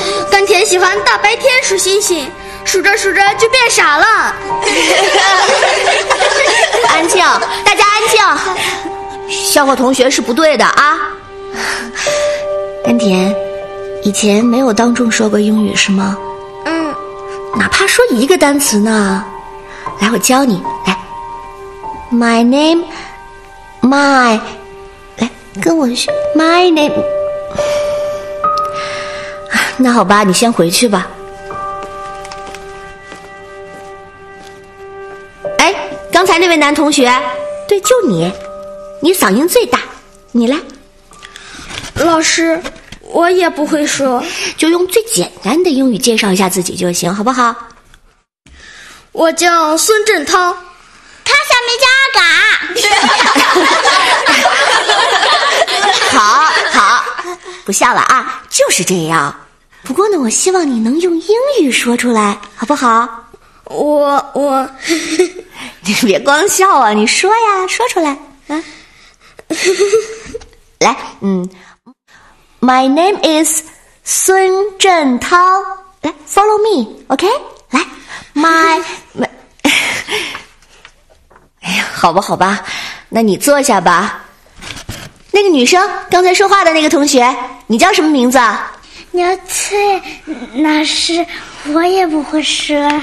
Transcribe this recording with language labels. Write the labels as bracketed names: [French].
[Chinese] 甘甜喜欢大白天数星星，数着数着就变傻了。安静，大家安静。笑话同学是不对的啊。甘甜，以前没有当众说过英语是吗？嗯。哪怕说一个单词呢？来，我教你。 [English] 来 ，My name, my， [Chinese] 来跟我学 [English] ，My name。 [Chinese] 那好吧，你先回去吧。哎，刚才那位男同学，对，就你。你嗓音最大，你来。老师，我也不会说。就用最简单的英语介绍一下自己就行，好不好？我叫孙振涛。他想没叫阿嘎。好好，不笑了啊，就是这样。不过呢，我希望你能用英语说出来，好不好？我你别光笑啊，你说呀，说出来啊。来， [English] My name is 孙振涛。 [Chinese] 来 [English] ，follow me, OK? [Chinese] 来 ，my， 哎呀，好吧，好吧，那你坐下吧。那个女生刚才说话的那个同学，你叫什么名字？牛翠老师，我也不会说。